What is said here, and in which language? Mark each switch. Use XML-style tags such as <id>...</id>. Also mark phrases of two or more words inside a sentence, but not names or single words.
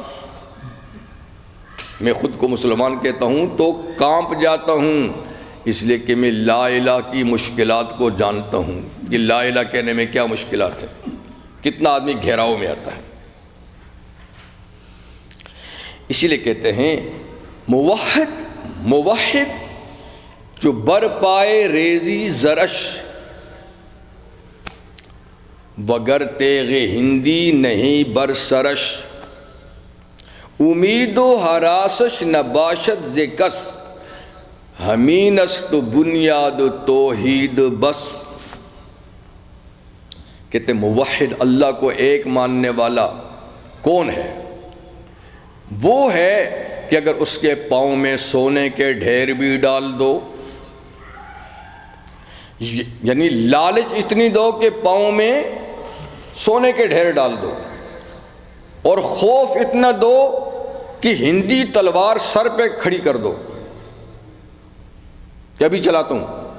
<ur>میں خود کو مسلمان کہتا ہوں تو کانپ جاتا ہوں، اس لیے کہ میں</ur> <ar>لا الہ</ar> <ur>کی مشکلات کو جانتا ہوں کہ</ur> <ar>لا الہ</ar> <ur>کہنے میں کیا مشکلات ہے. کتنا آدمی گھیراؤ میں آتا ہے. اسی لیے کہتے ہیں</ur> <fa>موحد جو بر پائے ریزی زرش، وگر تیغ ہندی نہیں بر سرش، امید و حراسش نباشت ز کس، ہمین است بنیاد و توحید بس.</fa> <ur>کہتے موحد اللہ کو ایک ماننے والا کون ہے؟ وہ ہے کہ اگر اس کے پاؤں میں سونے کے ڈھیر بھی ڈال دو، یعنی لالچ اتنی دو کہ پاؤں میں سونے کے ڈھیر ڈال دو، اور خوف اتنا دو کہ ہندی تلوار سر پہ کھڑی کر دو کہ ابھی چلاتا ہوں.</ur>